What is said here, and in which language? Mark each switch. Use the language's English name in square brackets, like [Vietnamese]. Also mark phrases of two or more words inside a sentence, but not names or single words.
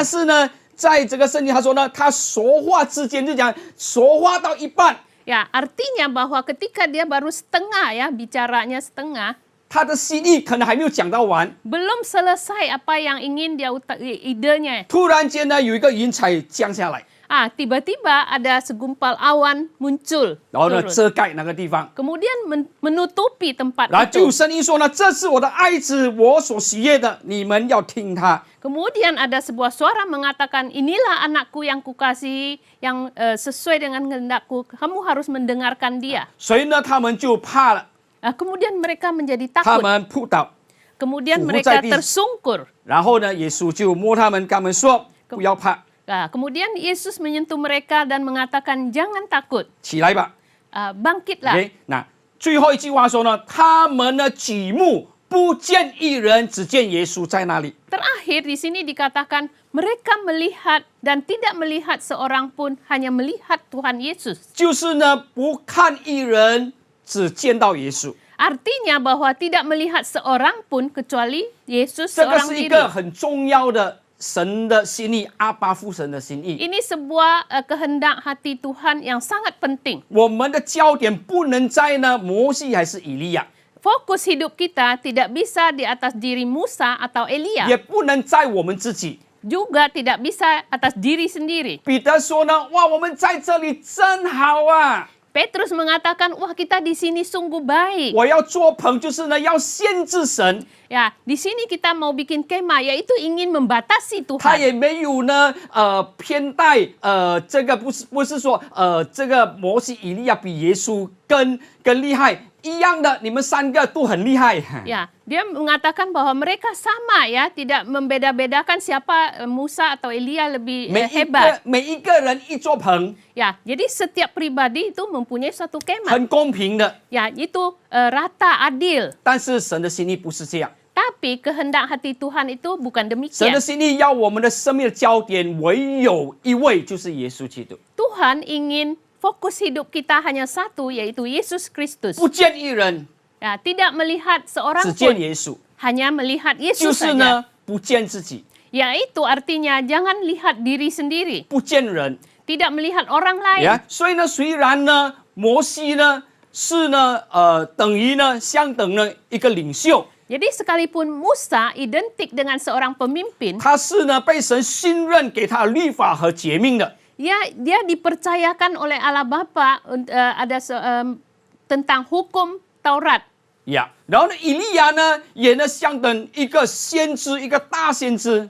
[Chinese] 是呢，在这个圣经他说呢，他说话之间就讲说话到一半， [Indonesian] ya artinya bahwa ketika dia baru setengah ya bicaranya setengah, [Chinese] 他的心意可能还没有讲到完， [Indonesian] belum selesai apa yang ingin dia idenya. [Chinese] 突然间呢有一个云彩降下来， [Indonesian] Tiba-tiba ada segumpal awan muncul, [Chinese] 然后呢 [Indonesian] turun. [Chinese] 遮盖那个地方， [Indonesian] Kemudian menutupi tempat [Chinese] 然后就有 [Indonesian] itu. [Chinese] 声音说呢，这是我的爱子，我所喜悦的，你们要听他。 [Indonesian] Kemudian ada sebuah suara mengatakan, inilah anakku yang kukasihi, yang sesuai dengan kehendakku. Kamu harus mendengarkan dia. [Chinese] 所以呢，他们就怕了， [Indonesian] Kemudian mereka menjadi [Chinese] 他 [Indonesian] takut. [Chinese] 们扑倒， [Indonesian] Kemudian Tubuh mereka jadi- tersungkur. [Chinese] 然后呢，耶稣就摸他们，跟他们说不要怕， [Indonesian] Kemudian Yesus menyentuh mereka dan mengatakan, jangan takut, [Chinese] 起来吧。 [Indonesian] bangkitlah. [Chinese] OK，那最后一句话说呢，他们呢举目不见一人，只见耶稣在那里。 [Indonesian] Terakhir di sini dikatakan mereka melihat dan tidak melihat seorang pun, hanya melihat Tuhan Yesus. [Chinese] 就是呢，不看一人，只见到耶稣。 [Indonesian] Artinya bahwa tidak melihat seorang pun kecuali Yesus [Chinese] 这个 [Indonesian] seorang [Chinese] 是一 [Indonesian] diri. [Chinese] 个很重要的神的心意，阿爸父神的心意。 [Indonesian] Ini sebuah kehendak hati Tuhan yang sangat penting. [Chinese] 我们的焦点不能在呢摩西还是以利亚， [Indonesian] Fokus hidup kita tidak bisa di atas diri Musa atau [Chinese] 也 [Indonesian] Elia, [Chinese] 不能在我们自己。 [Indonesian] juga tidak bisa atas diri sendiri. [Chinese] 彼得说呢，哇，我们在这里真好啊！ [Indonesian] Petrus mengatakan, wah kita di sini sungguh baik. [Chinese] 我要做棚，就是呢要限制神， [Indonesian] Ya, di sini kita mau bikin kemah, yaitu ingin membatasi [Chinese] 他 [Indonesian] Tuhan. [Chinese] 也没有呢偏待这个不是说这个摩西以利亚比耶稣更厉害， 一样的，你们3个都很厉害。 [Indonesian] Ya, dia mengatakan bahwa mereka sama ya, tidak membeda-bedakan siapa Musa atau Elia lebih [Chinese] 每 [Indonesian] hebat. [Chinese] 每一个人一座棚， [Indonesian] Ya, jadi setiap pribadi itu mempunyai suatu kemah. [Chinese] 很公平的。 [Indonesian] Ya, itu rata adil. [Chinese] 但是神的心意不是这样， [Indonesian] Tapi kehendak hati Tuhan itu bukan [Chinese] 神 [Indonesian] demikian. [Chinese] 的心意要我们的生命的焦点唯有一位，就是耶稣基督。 [Indonesian] Tuhan ingin fokus hidup kita hanya satu, yaitu Yesus Kristus. [Chinese] 不见一人， [Indonesian] Ya, tidak melihat [Chinese] 只 [Indonesian] seorang [Chinese] 见 [Indonesian] pun, [Chinese] 耶稣， [Indonesian] hanya melihat [Chinese] 就 [Indonesian] Yesus [Chinese] 是 [Indonesian] saja. [Chinese] 呢，不见自己， [Indonesian] Yaitu artinya jangan lihat diri sendiri, [Chinese] 不见人。 [Indonesian] tidak melihat orang lain. [Chinese] 呀，所以呢，虽然呢，摩西呢是呢，等于呢，相等呢一个领袖， [Indonesian] Jadi sekalipun Musa identik dengan seorang pemimpin, [Chinese] 他是呢被神信任给他律法和诫命的。 [Indonesian] dia dipercayakan oleh Allah Bapa tentang hukum Taurat. [Chinese] 呀，然后呢，以利亚呢也呢相等一个先知，一个大先知，